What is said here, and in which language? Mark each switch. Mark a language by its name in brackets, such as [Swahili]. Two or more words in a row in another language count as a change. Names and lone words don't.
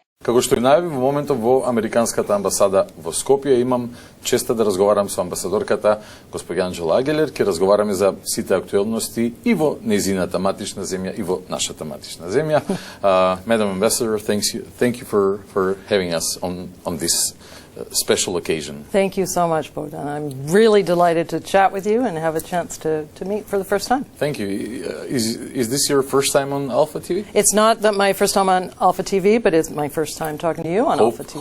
[Macedonian] Како што ви најави во моментот во Американската амбасада во Скопје, имам честа да разговарам со амбасадорката госпоѓа Анџела Агелер, ќе разговараме за сите актуелности и во нејзината матична земја и во нашата матична земја. [English] Madam Ambassador, thank you for having us on this special occasion. Thank you so much, Bogdan. I'm really delighted to chat with you and have a chance to meet for the first time. Thank you. Is this your first time on Alpha TV? It's not that my first time on Alpha TV, but it's my first time talking to you on Alpha TV.